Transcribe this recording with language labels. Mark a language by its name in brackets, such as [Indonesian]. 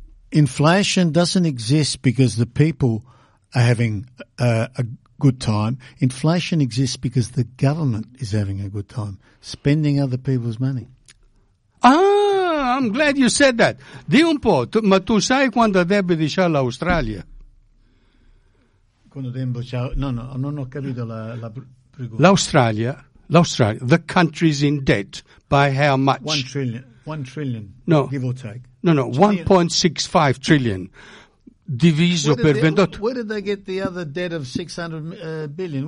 [English] Inflation doesn't exist because the people are having a good time. Inflation exists because the government is having a good time, spending other people's money. Ah, I'm glad you said that. [Italian] Di un po', ma tu sai quanto debiti c'ha l'Australia? Quando debito c'ha? No, no, non ho capito la [Spanish] pregunta. [Italian] L'Australia, [English] the country's in debt by how much? One trillion, no. Give or take. [Italian] No, 1.65 trillion diviso per 28. [English] Where did they get the other debt of 600 billion?